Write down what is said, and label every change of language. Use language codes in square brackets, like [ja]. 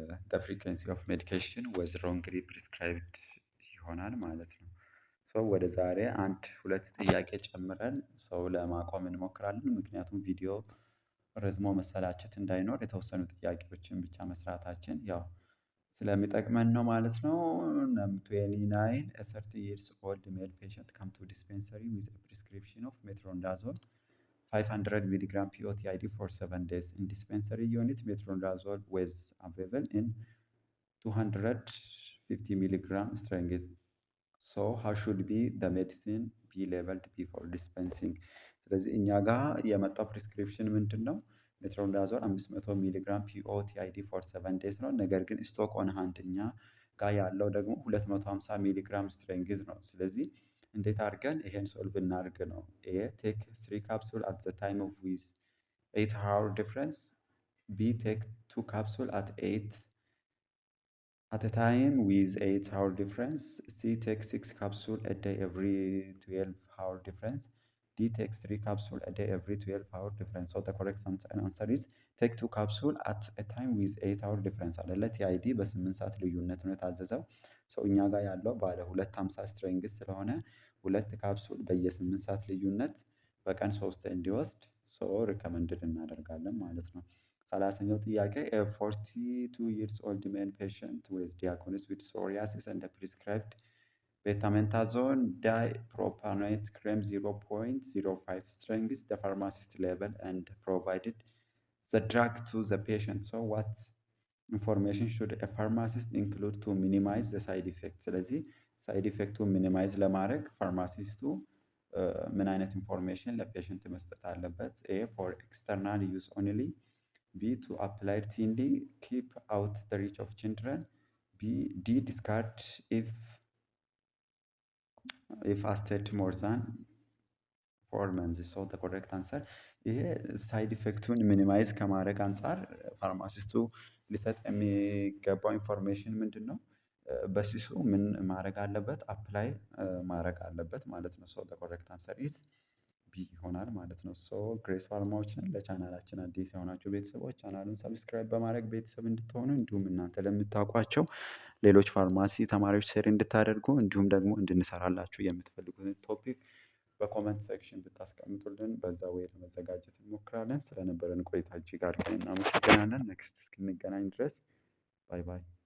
[en] the frequency of medication was wrongly prescribed [am] ይሆናል ማለት ነው። ሰው ወደ ዛሬ አንድ ሁለት ጥያቄ ጨምረን ሰው ለማቆም እንሞክራለን። ምክንያቱም ቪዲዮ ረዝሞ መሰላቸት እንዳይኖር የተወሰኑ ጥያቄዎችን ብቻ መስራታችን ያው ስለሚጠቅመን ነው ማለት ነው። ነምበር 29 [en] a 30 years old male patient come to dispensary with a prescription of metronidazole 500 milligram POTID for 7 days. In dispensary unit, metronidazole was available in 250 milligram strength. So how should be the medicine be labeled before dispensing? [am] ስለዚህ እኛ ጋር የመጣው ፕሪስክሪፕሽን ምንድን ነው? ሜትሮኒዳዞል 500 ሚሊግራም ፒኦቲአይዲ ፎር 7 ዴይዝ ነው። ነገር ግን ስቶክ ኦን ሃንድ እኛ ጋር ያለው ደግሞ 250 ሚሊግራም ስትሬንግዝ ነው። ስለዚህ እንዴት አድርገን ይሄን ሶልቭ እናድርግ ነው? [en] ኤ ቴክ 3 ካፕሱል አት ዘ ታይም ኦፍ ዊዝ 8 hour difference. B ቴክ 2 ካፕሱል at a time with 8 hour difference. C take 6 capsule a day every 12 hour difference. D takes 3 capsule a day every 12 hour difference. So the correct answer is take 2 capsule at a time with 8 hour difference አይደለ? [am] ቲአይዲ በ8 ሰዓት ልዩነት ነው የታዘዘው። ሰው እኛ ጋር ያለው ባለ 250 ስትሬንግዝ ስለሆነ 2 ካፕሱል በየ8 ሰዓት ልዩነት በቀን 3 እንዲወስድ ሪከመንድድ እናደርጋለን ማለት ነው። 30ኛው ጥያቄ [en] a 42 years old male patient with diagnosed with psoriasis and prescribed betamethasone dipropionate cream 0.05 strength. The pharmacist labeled and provided the drug to the patient. So what information should a pharmacist include to minimize the side effects? [am] ስለዚህ ሳይድ ኢፌክቱን ሚኒማይዝ ለማድረግ ፋርማሲስቱ ምን አይነት ኢንፎርሜሽን ለፔሽንት መስጠት አለበት? [en] ኤ ፎር ኤክስተርናል ዩዝ ኦንሊ። B to apply thinly, keep out the reach of children. D discard if lasted more than 4 months. So the correct answer [am] ይሄ ሳይድ ኢፌክቱን ሚኒማይዝ ከማድረግ አንጻር ፋርማሲስቱ ሊሰጥ የሚገባው ኢንፎርሜሽን ምንድን ነው? በሲሱ ምን ማድረግ አለበት? አፕላይ ማድረግ አለበት ማለት ነው። ሶ [en] the correct answer is B [am] ይሆናል ማለት ነው። ሶ ግሬስ ፋርማዎች ነን። ለቻናላችን አዲስ የሆናችሁ ቤተሰቦች ቻናሉን ሰብስክራይብ በማድረግ ቤተሰብ እንድትሆኑ እንዲሁም እናንተ ለምታውቋቸው ሌሎች ፋርማሲ ተማሪዎች ሼር እንድታደርጉ እንዲሁም ደግሞ እንድንሰራላችሁ የምትፈልጉትን ቶፒክ በኮመንት ሴክሽን ብታስቀምጡልን በዛ ወይ ለመዘጋጀት እንሞክራለን። ስለነበረን ቆይታ እጅግ አድርገን እናመሰግናለን። ኔክስት እስክንገናኝ ድረስ ባይ ባይ።